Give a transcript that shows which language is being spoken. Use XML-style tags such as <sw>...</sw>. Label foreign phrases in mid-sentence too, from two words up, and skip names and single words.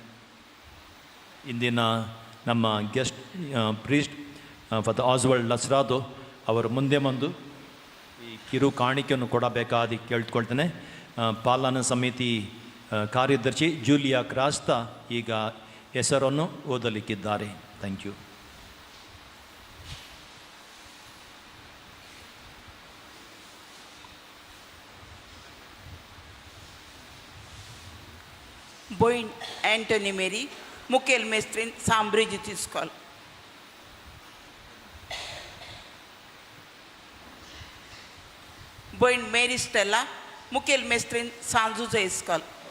<kn>ಇಂದಿನ ನಮ್ಮ</kn> <en>guest priest</en> <kn>ಫಾದರ್ ಆಸ್ವಲ್ಡ್ ಲಸ್ರಾದೋ ಅವರು ಮುಂದೆ ಬಂದು ಈ ಕಿರು ಕಾಣಿಕೆಯನ್ನು ಕೊಡಬೇಕಾಗಿ ಕೇಳ್ಕೊಳ್ತೇನೆ. ಪಾಲನಾ ಸಮಿತಿ ಕಾರ್ಯದರ್ಶಿ ಜೂಲಿಯಾ ಕ್ರಾಸ್ತಾ ಈಗ ಹೆಸರನ್ನು ಓದಲಿಕ್ಕಿದ್ದಾರೆ.</kn> <en>Thank you. Boyne Anthony Mary, Mukel Mestrin, Sambridge School. Boyne Mary Stella, Mukel Mestrin, Sanzuze School.</en>